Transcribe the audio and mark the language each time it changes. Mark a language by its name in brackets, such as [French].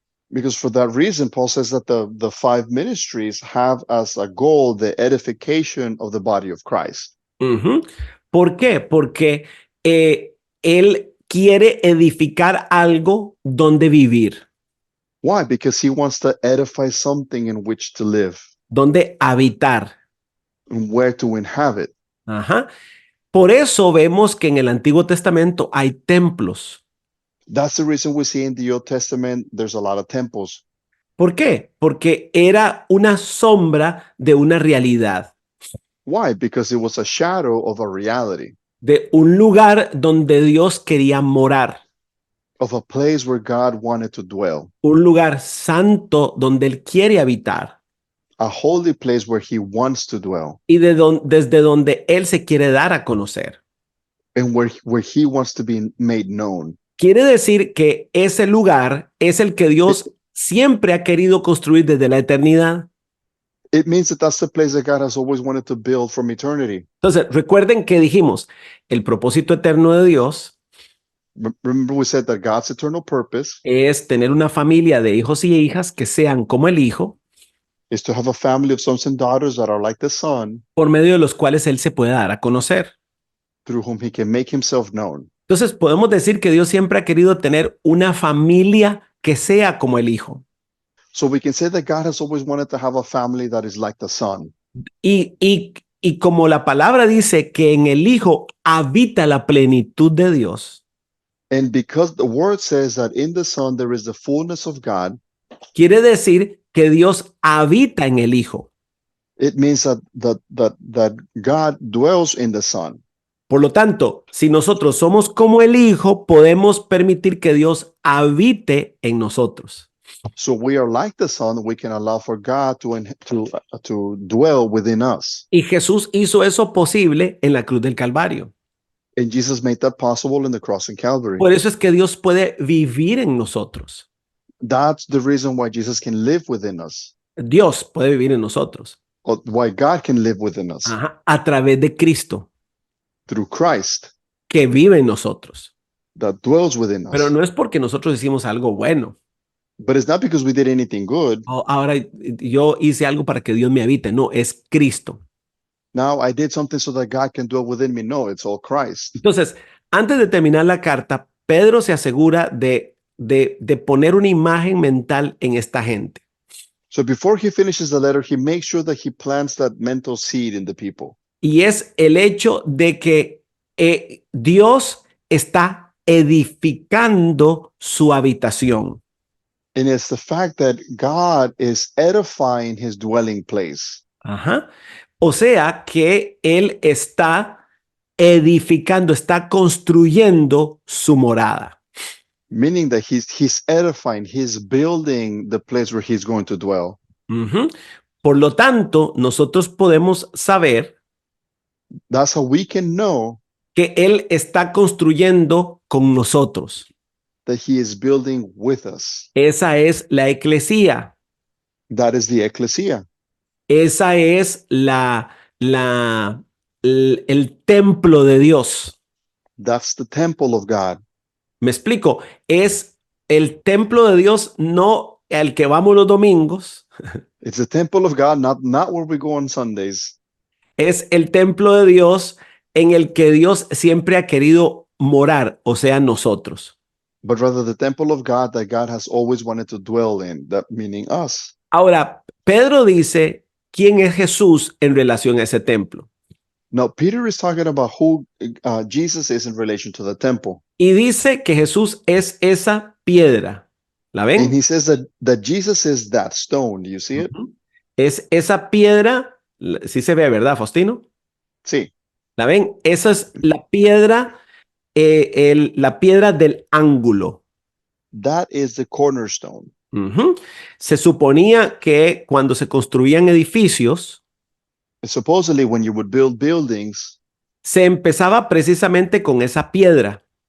[English] Because for that reason, Paul says that the 5 ministries have as a goal the edification of the body of Christ. [Spanish] Ujú. ¿Por qué? Porque él quiere edificar algo donde vivir, [English] Why? Because he wants to edify something in which to live [Spanish] donde habitar. [English] and where to inhabit. Ajá. [Spanish] Por eso vemos que en el Antiguo Testamento hay templos. [English] That's the reason we see in the Old Testament there's a lot of temples. [Spanish] ¿Por qué? Porque era una sombra de una realidad, [English] Why? Because it was a shadow of a reality, [Spanish] de un lugar donde Dios quería morar, [English] of a place where God wanted to dwell, [Spanish] un lugar santo donde Él quiere habitar [English] a holy place where he wants to dwell, [Spanish] y desde donde Él se quiere dar a conocer. [English] and where he wants to be made known. [Spanish] Quiere decir que ese lugar es el que Dios siempre ha querido construir desde la eternidad. [English] It means that that's the place that God has always wanted to build from eternity. [Spanish] Entonces, recuerden que dijimos, el propósito eterno de Dios [English] Remember we said that God's eternal purpose [Spanish] es tener una familia de hijos y hijas que sean como el Hijo, [English] is to have a family of sons and daughters that are like the Son, [Spanish] por medio de los cuales Él se puede dar a conocer. [English] through whom he can make himself known. [Spanish] Entonces, podemos decir que Dios siempre ha querido tener una familia que sea como el Hijo. [English] So we can say that God has always wanted to have a family that is like the Son. [Spanish] Y como la palabra dice que en el Hijo habita la plenitud de Dios, [English] And because the word says that in the Son there is the fullness of God, [Spanish] quiere decir que Dios habita en el Hijo. [English] it means that God dwells in the Son. [Spanish] Por lo tanto, si nosotros somos como el Hijo, podemos permitir que Dios habite en nosotros. [English] So we are like the Son, we can allow for God to dwell within us. [Spanish] Y Jesús hizo eso posible en la cruz del Calvario. [English] And Jesus made that possible in the cross in Calvary. [Spanish] Por eso es que Dios puede vivir en nosotros. [English] That's the reason why Jesus can live within us. [Spanish] Dios puede vivir en nosotros. [English] or why God can live within us [Spanish] Ajá, a través de Cristo [English] through Christ [Spanish] que vive en nosotros. [English] that dwells within [Spanish] Pero [English] us. [Spanish] no es porque nosotros hicimos algo bueno. [English] But it's not because we did anything good. [Spanish] O ahora yo hice algo para que Dios me habite. No, es Cristo. [English] Now I did something so that God can dwell within me. No, it's all Christ. [Spanish] Entonces, antes de terminar la carta, Pedro se asegura de poner una imagen mental en esta gente. [English] So before he finishes the letter, he makes sure that he plants that mental seed in the people. [Spanish] Y es el hecho de que Dios está edificando su habitación. [English] And it's the fact that God is edifying his dwelling place. Ajá. [Spanish] O sea que Él está edificando, está construyendo su morada. [English] Meaning that he's edifying, he's building the place where he's going to dwell. Ujú. [Spanish] Por lo tanto, nosotros podemos saber [English] That's how we can know [Spanish] que Él está construyendo con nosotros. [English] that he is building with us. [Spanish] Esa es la eclesía. [English] That is the ecclesia. [Spanish] Esa es el templo de Dios. [English] That's the temple of God. [Spanish] Me explico. Es el templo de Dios, no al que vamos los domingos. [English] It's the temple of God, not where we go on Sundays. [Spanish] Es el templo de Dios en el que Dios siempre ha querido morar, o sea, nosotros. [English] But rather the temple of God that God has always wanted to dwell in, that meaning us. [Spanish] Ahora, Pedro dice quién es Jesús en relación a ese templo. [English] Now, Peter is talking about who Jesus is in relation to the temple. [Spanish] Y dice que Jesús es esa piedra. ¿La [English] And [Spanish] ven? [English] he says that Jesus is that stone. Do you see it? Ujú. [Spanish] Es esa piedra, sí se ve, ¿verdad, Faustino? Sí. ¿La ven? Esa es la piedra, la piedra del ángulo. [English] That is the cornerstone. Ujú. [Spanish] Se suponía que cuando se construían edificios, [English] Supposedly, when you would build buildings, [Spanish] se empezaba precisamente con esa piedra.